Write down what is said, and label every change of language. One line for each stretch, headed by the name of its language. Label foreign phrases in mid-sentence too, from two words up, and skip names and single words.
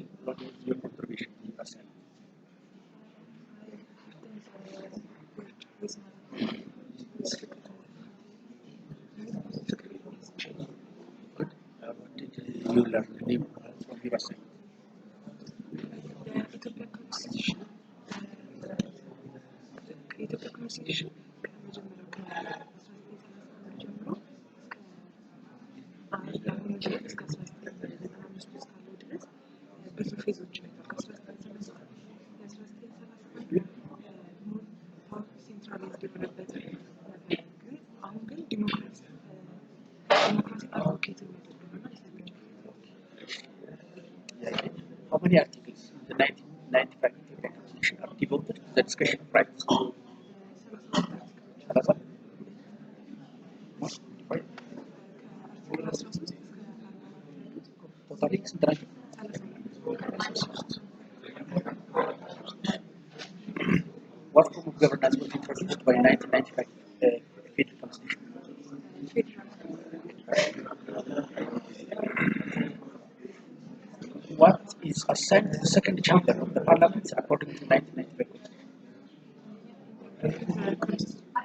English: What was your contribution in the assignment? Good. What did you learn from your assignment?
Amharic: የኢትዮጵያ ኮንስቲቱሽን ከመጀመሪያው አሁን እስከ 1995 እስካለው ድረስ ብዙ ፌዞችን አይቷል። ከ1933 የ1937 ሴንትራላይዝድ የሆነበት ነበር። ግን አሁን ግን
English: democracy advocate
Amharic: የሚያደርግና
English: How many articles in the 1995 Ethiopia Constitution are devoted to the discussion of rights?
Amharic: 30? Totally ስንት ናቸው?
English: What form of governance was introduced by 1995 Federal Constitution? What is assigned to the second chamber of the parliament according to 1995 Constitution?